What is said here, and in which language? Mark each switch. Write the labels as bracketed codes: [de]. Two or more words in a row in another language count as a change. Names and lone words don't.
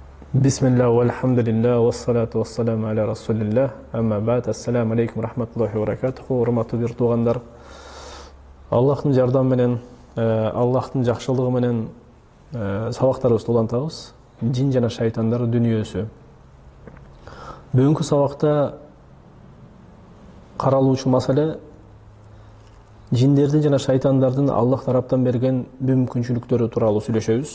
[ar] بسم الله والحمد لله والصلاة والسلام على رسول الله أما بعد السلام عليكم ورحمة الله وبركاته, [ky] урматтуу бир туугандар. Аллахтын жардамы менен, Аллахтын жакшылыгы менен сабактарыбызды улантабыз. Жин жана шайтандар дүнүйөсү. Бүгүнкү сабакта каралуучу маселе жиндердин жана шайтандардын Аллах тараптан берген мүмкүнчүлүктөрү тууралуу сүйлөшөбүз.